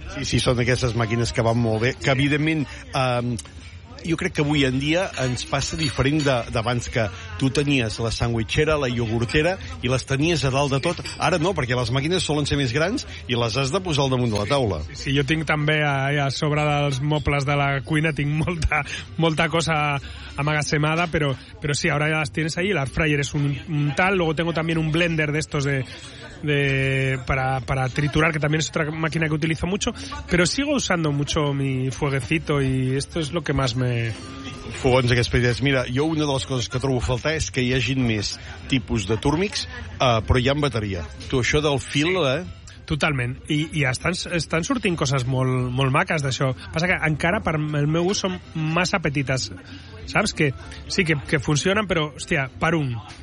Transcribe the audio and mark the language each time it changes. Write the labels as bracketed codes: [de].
[ca] Sí, sí, són aquestes màquines que van molt bé, que evidentment... jo crec que avui en dia ens passa diferent d'abans, que tu tenies la sandwichera, la iogurtera, i les tenies a dalt de tot. Ara no, perquè les màquines solen ser més grans i les has de posar al damunt de la taula. Sí, jo tinc també a sobre dels mobles de la cuina, tinc molta, molta cosa amagasemada, però sí, ara ja [es] les tienes ahí. [ca] L'air fryer és un tal, [es] luego tengo también un blender d'estos de para triturar, que también es otra máquina que utilizo mucho, pero sigo usando mucho mi fueguecito y esto es lo que más me... [ca] Fogons, aquests petits. Mira, jo una de les coses que trobo a faltar és que hi hagin més tipus de Thermix, però hi ha bateria. Tu, això del fil, sí. Totalment. I estan sortint coses molt, molt maques d'això. Passa que encara, per el meu gust, són massa petites. Saps? Que sí, que funcionen, però, hòstia, per un...